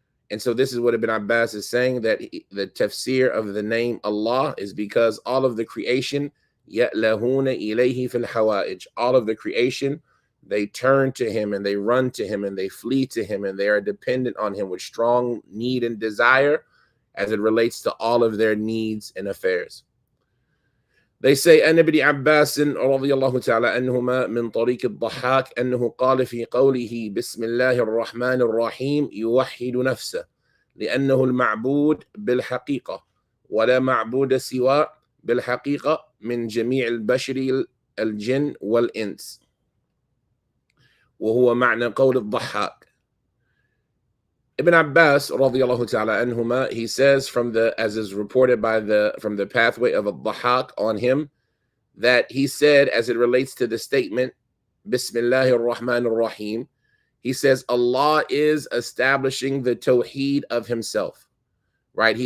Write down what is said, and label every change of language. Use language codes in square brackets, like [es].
[en] And so this is what Ibn Abbas is saying, that the tafsir of the name Allah is because all of the creation, [ar] يَأْلَهُونَ إِلَيْهِ فِي الْحَوَائِجِ, [en] all of the creation, they turn to him and they run to him and they flee to him and they are dependent on him with strong need and desire as it relates to all of their needs and affairs. They say, [ar] أن ابن عباس رضي الله تعالى عنهما من طريق الضحاك أنه قال في قوله بسم الله الرحمن الرحيم يوحد نفسه لأنه المعبود بالحقيقة ولا معبود سواه بالحقيقة من جميع البشر الجن والإنس وهو معنى قول الضحاك. [en] Ibn Abbas radiallahu ta'ala anhuma, he says as is reported from the pathway of al-Dhahak on him, that he said, as it relates to the statement Bismillahir Rahmanir Rahim, he says Allah is establishing the tawheed of himself, right?